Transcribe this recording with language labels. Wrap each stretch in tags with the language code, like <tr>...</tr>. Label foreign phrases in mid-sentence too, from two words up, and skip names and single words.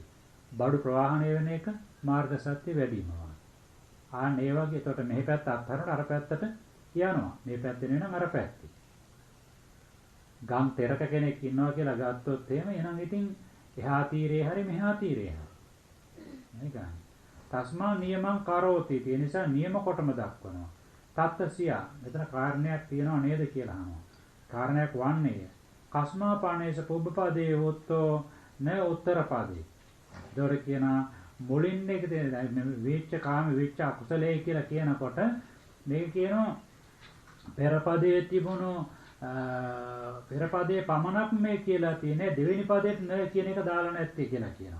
<si>බඩු ප්‍රවාහණය වෙන එක මාර්ග සත්‍ය වැඩි වීම වාගේ. ආන් ඒ වගේ එතකොට මේ පැත්ත අත්හරිනකොට අර පැත්තට යනවා. මේ පැත්තේ නෙවෙයි අර පැත්තේ. ගම් තෙරක කෙනෙක් ඉන්නවා කියලා ගත්තොත් එහෙම එහෙනම් ඉතින් එහා තීරේ හරි මෙහා තීරේ හරි. මේකයි.</si> <pi>තස්මා නියමං කරෝති.</pi> <si>ඒ නිසා නියම කොටම දක්වනවා. තත්ත්‍යසියා මෙතන කාරණයක් තියෙනව නේද කියලා අහනවා. කාරණයක් වන්නේ</si> <pi>කස්මා පාණේස පුබ්බපදේ හොත්තෝ න උත්තරපදේ.</pi> <si>දොර කියන මුලින් එක තියෙන විච්ඡ කාම විච්ඡ අකුසලයේ කියලා කියනකොට මේක කියනවා පෙරපදයේ තිබුණු පෙරපදයේ පමණක් මේ කියලා තියෙන්නේ දෙවෙනි පදයට න කියන එක දාලා නැත්තේ කියලා කියනවා.</si>